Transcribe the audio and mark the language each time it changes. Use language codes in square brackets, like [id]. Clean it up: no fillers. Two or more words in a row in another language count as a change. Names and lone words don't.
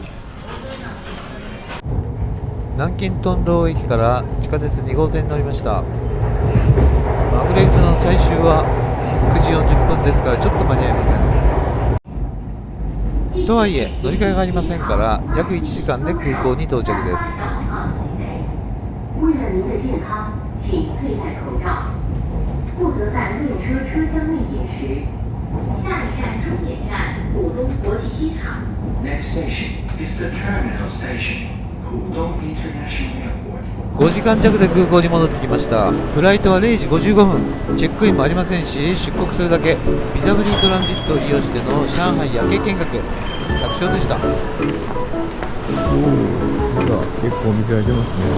[ja] 南京トンロー駅から地下鉄2号線に乗りました。マグレートの最終は9時40分ですからちょっと間に合いません。とはいえ乗り換えがありませんから約1時間で空港に到着です。 [zh] 为了您的健康，请佩戴口罩，不得在列车车厢内饮食。下一站终点站浦东国际机场。 [en] Next station is the terminal station, Pudong International Airport. [ja] 5 時間弱で空港に戻ってきました。フライトは0時55分、チェックインもありませんし出国するだけ。ビザフリートランジットを利用しての上海夜景見学、楽勝でした。まだ結構お店開いてますね。